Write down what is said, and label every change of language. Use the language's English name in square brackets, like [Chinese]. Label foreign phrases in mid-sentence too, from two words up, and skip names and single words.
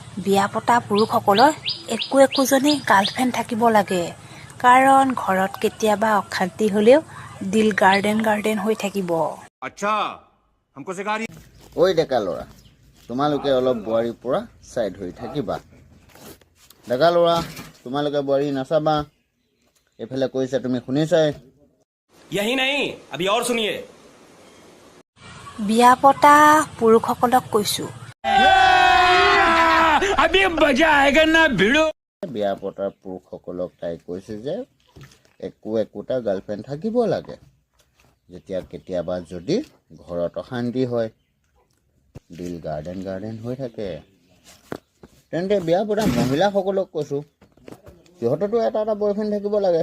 [Assamese] বিয়া পতা পুৰুষসকলৰ একোজনী গাৰ্লফ্ৰেণ্ড থাকিব লাগে, কাৰণ ঘৰত কেতিয়াবা অশান্তি হ'লেও দিল গাৰ্ডেন হৈ থাকিব। [Hindi] আচ্ছা हमको सिखा रही [Assamese] ঐ ডেকা ল'ৰা, তোমালোকে অলপ বোৱাৰীৰ পৰা চাইড হৈ থাকিবা। ডেকা ল'ৰা, তোমালোকে বোৱাৰী নাচাবা, এইফালে কৈছে তুমি শুনিছাই। [Hindi] यही नहीं अभी और सुनिए [Assamese] বিয়া পতা পুৰুষসকলক কৈছোঁ, [Hindi] अभी मजा आएगा ना भिड़ो [Assamese] বিয়া পতাৰ পুৰুষসকলক তাই কৈছে যে একোটা গাৰ্লফ্ৰেণ্ড থাকিব লাগে, যেতিয়া কেতিয়াবা যদি ঘৰত অশান্তি হয়, দিল গাৰ্ডেন হৈ থাকে। তেন্তে বিয়া পতা মহিলাসকলক কৈছোঁ, সিহঁততো এটা বয়ফ্ৰেণ্ড থাকিব লাগে।